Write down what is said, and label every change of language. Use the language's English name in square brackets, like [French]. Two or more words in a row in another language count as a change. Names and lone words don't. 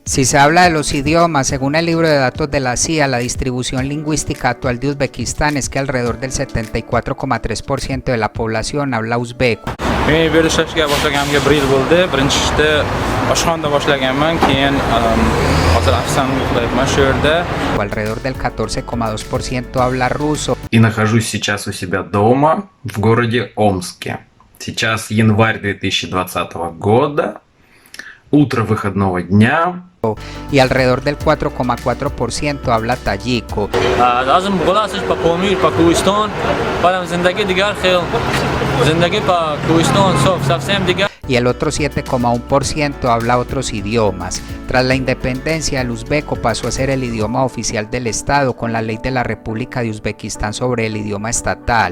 [Spanish] Si se habla de los idiomas, según el libro de datos de la CIA, la distribución lingüística actual de Uzbekistán es que alrededor del 74,3% de la población habla uzbeco. Alrededor del 14,2% habla ruso. [Russian] И нахожусь сейчас у себя дома в городе Омске. Сейчас январь 2020 года, утро выходного дня. [Spanish] Y alrededor del 4,4% habla tayiko. Y el otro 7,1% habla otros idiomas. Tras la independencia, el uzbeco pasó a ser el idioma oficial del Estado con la ley de la República de Uzbekistán sobre el idioma estatal.